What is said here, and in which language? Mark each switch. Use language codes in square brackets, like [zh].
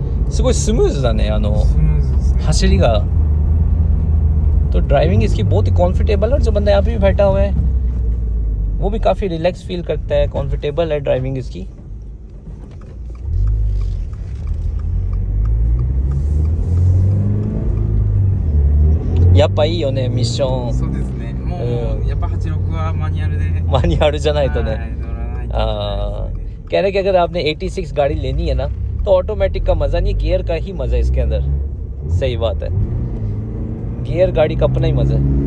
[ja] すごいスムーズだね走りが। [hi] तो ड्राइविंग इसकी बहुत ही कॉन्फिटेबल और जो बंदा यहाँ पे भी बैठा हुआ है वो भी काफ़ी रिलैक्स फील करता है। कॉन्फिटेबल है ड्राइविंग इसकी। [ja] やっぱいいよねミッション。そうですね。もう、やっぱ86はマニュアルで。マニュアルじゃないとね。乗らないと。 [hi] कह रहे कि अगर आपने 86 गाड़ी लेनी है ना तो ऑटोमेटिक का मज़ा नहीं गियर का ही मज़ा है इसके अंदर। सही बात है गियर गाड़ी का अपना ही मज़ा है।